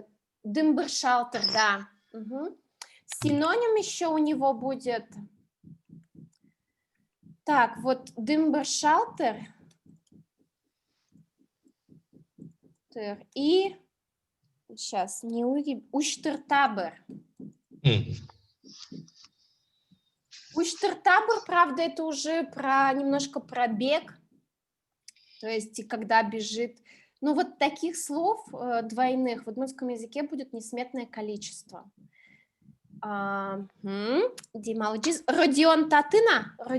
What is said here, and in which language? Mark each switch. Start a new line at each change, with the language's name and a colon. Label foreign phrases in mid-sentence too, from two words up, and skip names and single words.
Russian: Дымбыр-шалтер, да. Угу. Синоним еще у него будет. Так, вот дымбыр-шалтер и сейчас не уштыр-табыр. Уштыр-табыр, правда, это уже немножко про бег, то есть когда бежит. Ну вот таких слов двойных в удмуртском языке будет несметное количество. Дималджиз. Родион Татына?